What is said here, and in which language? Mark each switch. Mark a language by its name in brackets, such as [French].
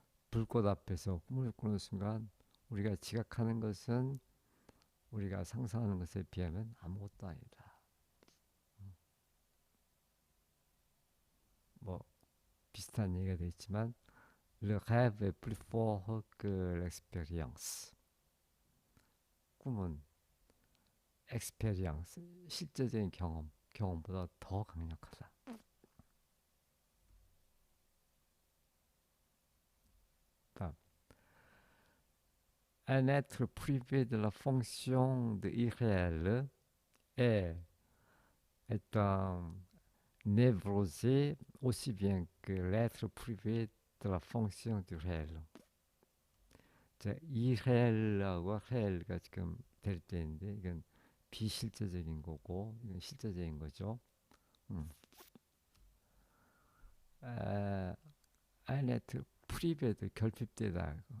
[Korean] 불꽃 앞에서 꿈을 꾸는 순간 우리가 지각하는 것은 우리가 상상하는 것에 비하면 아무것도 아니다. 뭐 비슷한 얘기가 되겠지만 [French] Le rêve est plus fort que l'expérience. 꿈은 [Korean] experience, 실제적인 경험보다 더 강력하다. [French] 다음, un être privé de la fonction de irréel est un névrosé aussi bien que l'être privé de la fonction du réel. [Korean] 자, irréel하고 réel가 지금 될 때인데 이건 비실제적인 거고 이건 실제적인 거죠. 음. 아, 아네트 프리베드 결핍되다.